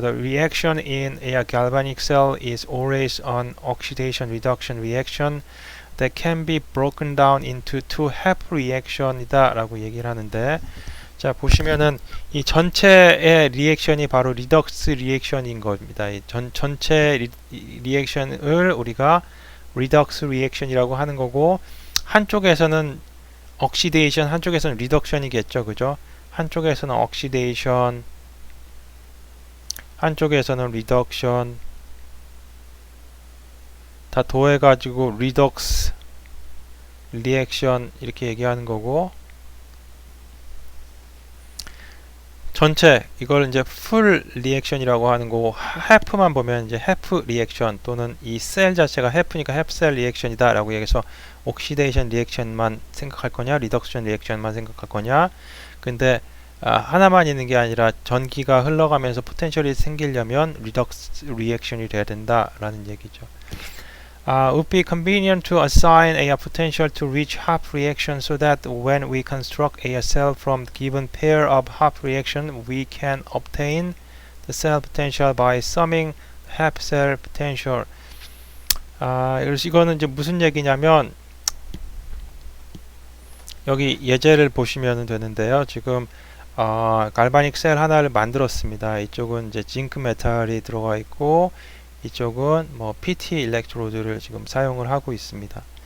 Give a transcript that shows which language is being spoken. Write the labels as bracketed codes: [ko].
[en] The reaction in a galvanic cell is always an oxidation reduction reaction that can be broken down into two half reaction이다 [ko] 라고 얘기를 하는데, 자 보시면은 이 전체의 리액션이 바로 리덕스 리액션인 겁니다. 이 전체 리액션을 우리가 리덕스 리액션이라고 하는 거고, 한쪽에서는 옥시데이션, 한쪽에서는 리덕션이겠죠, 그죠? 한쪽에서는 옥시데이션, 한쪽에서는 리덕션, 다 더해가지고 리덕스 리액션 이렇게 얘기하는 거고, 전체 이걸 이제 풀 리액션이라고 하는 거고, half만 보면 이제 half 리액션, 또는 이 셀 자체가 half니까 half 셀 리액션이다 라고 얘기해서 옥시데이션 리액션만 생각할 거냐, 리덕션 리액션만 생각할 거냐. 근데 하나만 있는 게 아니라 전기가 흘러가면서 포텐셜이 생기려면 리덕스 리액션이 돼야 된다 라는 얘기죠. [en] would be convenient to assign a potential to each half reaction so that when we construct a cell from the given pair of half reaction, we can obtain the cell potential by summing half cell potential. [ko] 그래서 이거는 이제 무슨 얘기냐면, 여기 예제를 보시면 되는데요. 지금 갈바닉 셀 하나를 만들었습니다. 이쪽은 이제 징크 메탈이 들어가 있고, 이쪽은 뭐 PT 일렉트로드를 지금 사용을 하고 있습니다.